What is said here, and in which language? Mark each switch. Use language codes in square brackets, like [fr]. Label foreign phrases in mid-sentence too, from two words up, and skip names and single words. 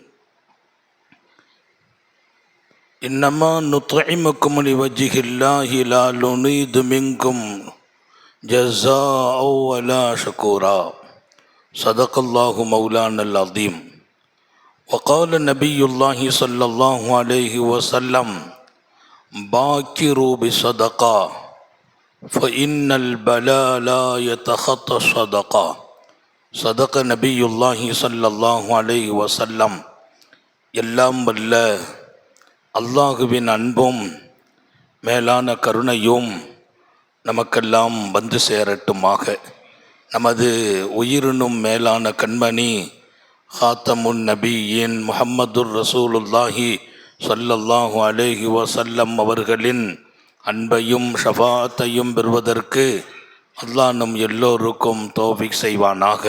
[ar] إنما نطعمكم لوجه الله لا نريد منكم جزاء ولا شكورا صدق الله مولانا العظيم وقال نبي الله صلى الله عليه وسلم باكروا بصدقة فإن البلاء لا يتخطى الصدقة صدق نبي الله صلى الله عليه وسلم. [ta] எல்லாம் வல்ல அல்லாஹுவின் அன்பும் மேலான கருணையும் நமக்கெல்லாம் வந்து சேரட்டுமாக. நமது உயிரினும் மேலான கண்மணி ஹாத்தமுன் நபியின் [ar] محمد رسول الله صلى الله عليه وسلم [ta] அவர்களின் அன்பையும் ஷஃபாஅத்தையும் பெறுவதற்கு அல்லாஹ் நம் எல்லோருக்கும் தௌஃபீக் செய்வானாக.